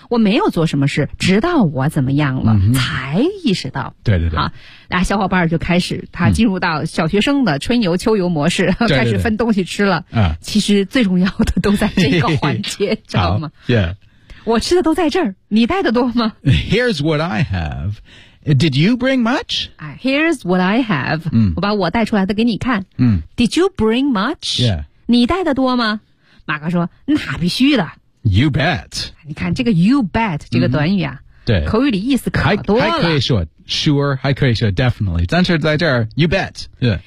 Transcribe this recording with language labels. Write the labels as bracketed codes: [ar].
[zh] 我没有做什么事，直到我怎么样了、 [en] mm-hmm. [zh] 才意识到。对对对。好那小伙伴就开始他进入到小学生的春游秋游模式、嗯、对对对开始分东西吃了、啊、其实最重要的都在这个环节知道吗、 [en] yeah. [zh] 我吃的都在这儿你带的多吗 [en] Here's what I have Did you bring much? Here's what I have、 [zh] 嗯、我把我带出来的给你看、嗯、 [en] Did you bring much?、 Yeah. [zh] 你带的多吗马哥说那必须的 [en] You bet [zh] 你看这个 [en] you bet [zh] 这个短语啊、嗯、对口语里意思可多了还可以说Sure, 还可以说 definitely. 但是在这儿 [en] you bet.、 [zh] Yeah.